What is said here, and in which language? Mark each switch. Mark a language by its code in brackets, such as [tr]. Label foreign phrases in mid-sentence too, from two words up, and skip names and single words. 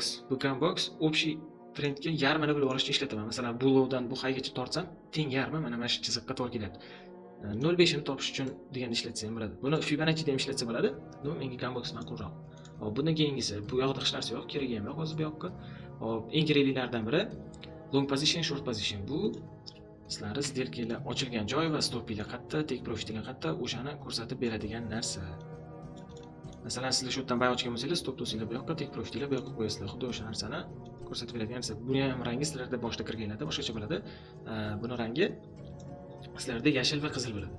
[uz] Bu Gunbox общий trendga yarmini bilib olishni ishlataman. Masalan, bu lowdan bu haygacha tortsam, teng yarmi mana shu chiziqqa to'g'ri keladi. 0.5 ni topish uchun degan ishlatsam bo'ladi. Buni Fibonacci deb ishlatsa bo'ladi. Menga Gunbox ma'qulroq. Hop, bundan keyingisi bu yoqda hech narsa yo'q, keragi ham yo'q hozir bu yoqqa. Hop, eng keraklilardan biri [en] long position, short position. [uz] Bu sizlarning сделкалар ochilgan joy va stopinglar qayerda, [en] take profitinglar [uz] qayerda, o'shani ko'rsatib beradigan narsa. Masalan, sizlar shu yerdan bay ochgan bo'lsangiz, [en] stop lossinglar [uz] bu yoqqa, [en] take profitinglar [uz] bu yoqqa qo'yasizlar. Xuddi o'sha narsani ko'rsatib beradigan narsa. Buni ham rangi sizlarda boshda kirganlarda boshqacha bo'ladi. Buni rangi sizlarda yashil va qizil bo'ladi.